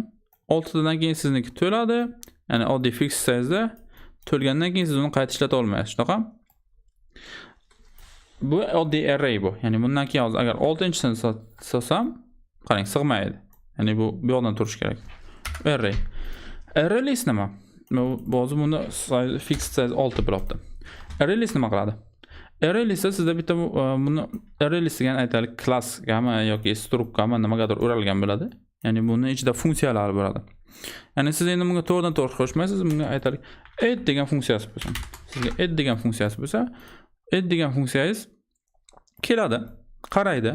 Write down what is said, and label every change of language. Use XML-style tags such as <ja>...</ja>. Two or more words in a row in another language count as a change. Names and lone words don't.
<uz>6 tadan keyin sizniki to'ladi. Ya'ni oddiy</uz> <en>fixed size'da</en> <uz>to'lgandan keyin siz uni qayta ishlata olmaysiz, shunaqa? Bu oddiy array bu. Ya'ni bundan keyin hozir agar 6-chisini solsam, qarang, sig'maydi. Ya'ni bu yoqdan turish kerak. Array.</uz> <en>Array list</en> <uz>nima? Hozir bunda</uz> <en>size fixed size</en> <uz>6 bo'lyapti.</uz> <en>Array list</en> <uz>nima qiladi?</uz> <en>Array listda</en> <uz>sizda bitta buni</uz> <en>array list</en> <uz>degan aytaylik klassgami yoki struktgami nimagadir o'ralgan bo'ladi. Ya'ni buni ichida funksiyalar bo'ladi. Ya'ni siz endi bunga to'g'ridan to'g'ri qo'shmaysiz, bunga aytaylik add degan funksiyasi bo'lsin. Sizga add degan funksiyasi bo'lsa, add degan funksiyangiz keladi, qaraydi.</uz>